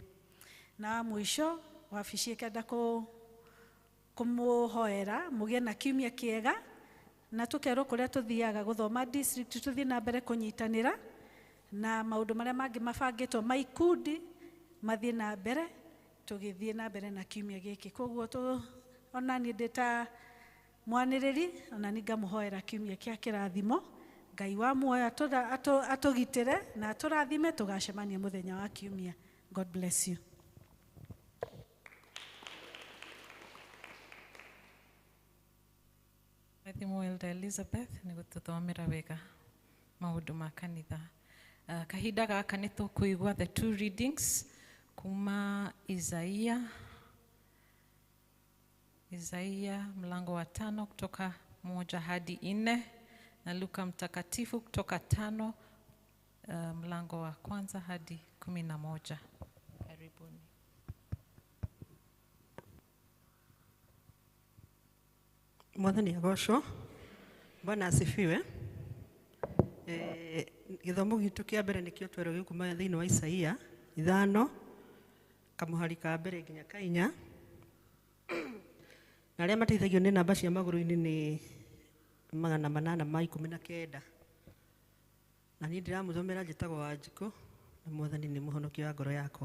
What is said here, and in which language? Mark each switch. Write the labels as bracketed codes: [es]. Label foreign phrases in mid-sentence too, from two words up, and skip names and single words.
[ki] Na mũico wabici ĩkenda kũmũhoera mũgĩe na kiumia kĩega, na tũkerwo kũrĩa tũthiaga gũthoma district tũthiĩ na mbere kũnyitanĩra na maũndũ marĩa mangĩ mabangĩtwo ma ikundi mathiĩ na mbere, tũgĩthiĩ na mbere na kiumia gĩkĩ. Kwoguo ona niĩ ndĩ ta mwanĩrĩri ona nĩ ngamũhoera kiumia kĩa kĩrathimo, Ngai wa muoyo atũgitĩre na atũrathime, tũgacemania mũthenya wa kiumia. [en] God bless you. [ki] Mwathimo Elder Elizabeth nĩ gũtũthomera wega maũndũ ma kanitha. Kahinda gaka nĩ tũkũigua [en] the 2 readings [ki] kuma Isaia [sw] mlango wa 5 kutoka 1 hadi 4 na Luka mtakatifu kutoka 5 mlango wa 1 hadi 11. Karibuni. [ki] Mwathani agocwo. [sw] Bwana asifiwe. [ki] Gĩthomo gitũ kĩa mbere nĩkĩo twerwo gĩkuma thĩinĩ wa Isaia 5 kamuhari ka mbere nginya 4, na arĩa mateithagio nĩ namba cia magũrũ-inĩ nĩ 819, na niĩ ndĩramũthomera njĩtagwo Wanjikũ, na Mwathani nĩ mũhonokia wa ngoro yakwa.